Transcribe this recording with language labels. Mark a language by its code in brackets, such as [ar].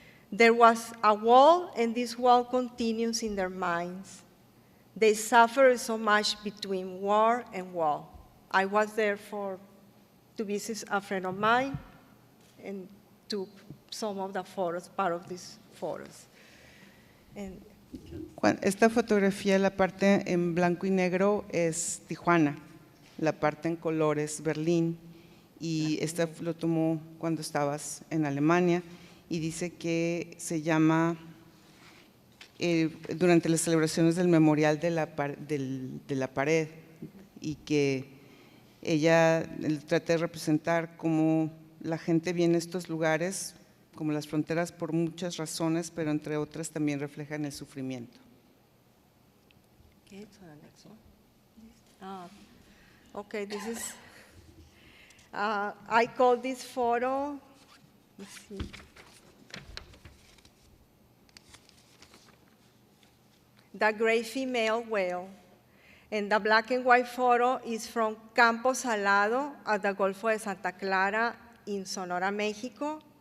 [en] There was a wall, and this wall continues in their minds. They suffer so much between war and wall. I was there to visit a friend of mine and took some of the photos, part of these photos. And [es] Esta fotografía, la parte en blanco y negro es Tijuana, la parte en color es Berlín, y esta lo tomó cuando estabas en Alemania, y dice que se llama, durante las celebraciones del memorial de la pared, y que ella trata de representar cómo la gente viene a estos lugares, como las fronteras, por muchas razones, pero entre otras también reflejan el sufrimiento. [en] okay, so the next one. Okay, this is, I call this photo, let's see. The gray female whale. And the black and white photo is from Campo Salado at the Golfo de Santa Clara in Sonora, Mexico.